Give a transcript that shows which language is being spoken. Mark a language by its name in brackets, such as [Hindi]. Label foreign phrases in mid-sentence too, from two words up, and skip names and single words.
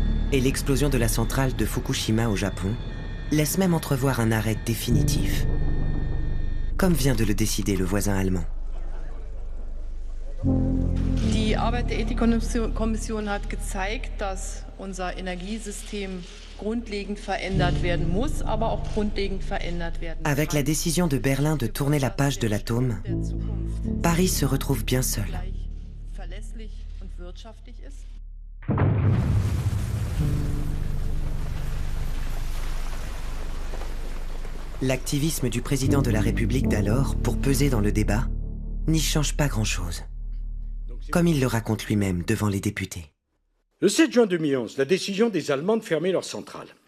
[French] Et l'explosion de la centrale de Fukushima au Japon laisse même entrevoir un arrêt définitif. Comme vient de le décider le voisin allemand. [German] Die Arbeit der Ethikkommission hat gezeigt, dass unser Energiesystem grundlegend verändert werden muss, aber auch grundlegend verändert werden kann. [French] Avec la décision de Berlin de tourner la page de l'atome, Paris se retrouve bien seul. [German] Verlässlich und wirtschaftlich ist. [French] L'activisme du président de la République d'alors pour peser dans le débat n'y change pas grand-chose. Comme il le raconte lui-même devant les députés. Le 7 juin 2011, la décision des Allemands de fermer leur centrale.